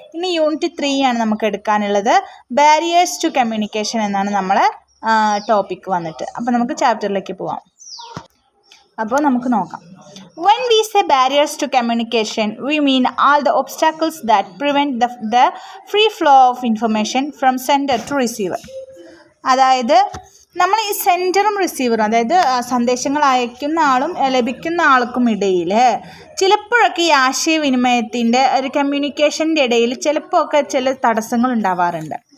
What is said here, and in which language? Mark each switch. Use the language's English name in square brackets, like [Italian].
[Malayalam] ഇനി യൂണിറ്റ് 3 ആണ് നമുക്ക് എടുക്കാനുള്ളത്. ബാരിയേഴ്സ് ടു കമ്മ്യൂണിക്കേഷൻ എന്നാണ് നമ്മളെ ടോപ്പിക് വന്നിട്ട്. അപ്പോൾ നമുക്ക് ചാപ്റ്ററിലേക്ക് പോവാം. അപ്പോൾ നമുക്ക് നോക്കാം. [English] When we say barriers to communication, we mean all the obstacles that prevent the free flow of information from sender to receiver. [Malayalam] അതായത് നമ്മൾ ഈ സെൻഡറും റിസീവറും, അതായത് സന്ദേശങ്ങൾ അയക്കുന്ന ആളും ലഭിക്കുന്ന ആൾക്കും ഇടയിൽ ചിലപ്പോഴൊക്കെ ഈ ആശയവിനിമയത്തിൻ്റെ ഒരു കമ്മ്യൂണിക്കേഷൻ്റെ ഇടയിൽ ചിലപ്പോഴൊക്കെ ചില തടസ്സങ്ങൾ ഉണ്ടാവാറുണ്ട്.